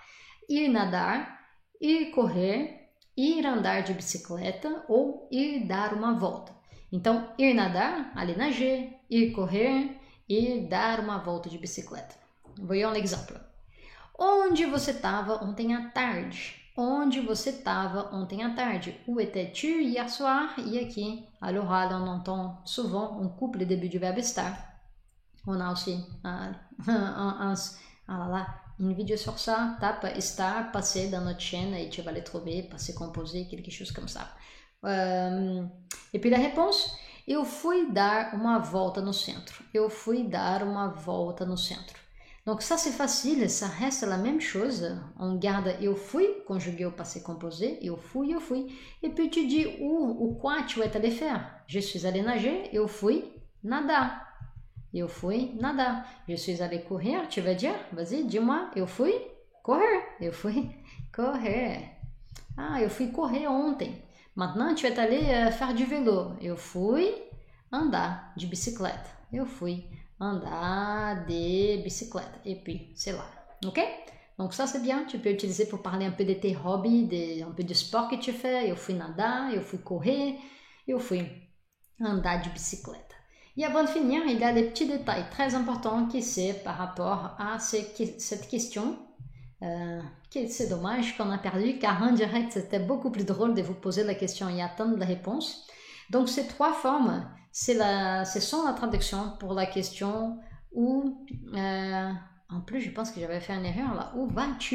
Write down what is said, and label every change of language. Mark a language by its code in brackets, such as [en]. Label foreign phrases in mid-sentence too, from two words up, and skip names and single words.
[pt] Ir nadar, ir correr, ir andar de bicicleta ou ir dar uma volta. Então, ir nadar, [fr] aller nager, [pt] ir correr, ir dar uma volta de bicicleta. [fr] Voyons l'exemple. [pt] Onde você estava ontem à tarde? Onde você estava ontem à tarde? [fr] Où étais-tu hier soir? [pt] E aqui, [fr] à l'oral, on entend souvent, on coupe le début du verbe estar. On a aussi une vidéo sur ça. Tape estar, passer dans notre chaîne et tu vas les trouver, passer composé, quelque chose comme ça. Et puis la réponse, [pt] eu fui dar uma volta no centro. Eu fui dar uma volta no centro. [fr] Donc ça c'est facile, ça reste la même chose. On garde [pt] eu fui, [fr] conjugué au passé composé, [pt] eu fui, eu fui. [fr] Et puis tu dis où ou quoi tu es allé faire. Je suis allé nager, [pt] eu fui nadar. Eu fui nadar. [fr] Je suis allé courir, tu vas dire, vas-y, dis-moi, [pt] eu fui correr. Eu fui correr. Ah, eu fui correr ontem. [fr] Maintenant, tu es allé faire du vélo. [pt] Eu fui andar de bicicleta. Eu fui andar de bicicleta. [fr] Et puis, c'est là. Ok? Donc ça, c'est bien. Tu peux utiliser pour parler un peu de tes hobbies, un peu du sport que tu fais. [pt] Eu fui nadar, eu fui correr, eu fui andar de bicicleta. [fr] Et avant de finir, il y a des petits détails très importants qui c'est par rapport à cette question. C'est dommage qu'on a perdu car en direct c'était beaucoup plus drôle de vous poser la question et attendre la réponse. Donc ces trois formes, ce sont la traduction pour la question où, en plus je pense que j'avais fait une erreur là, où vas-tu?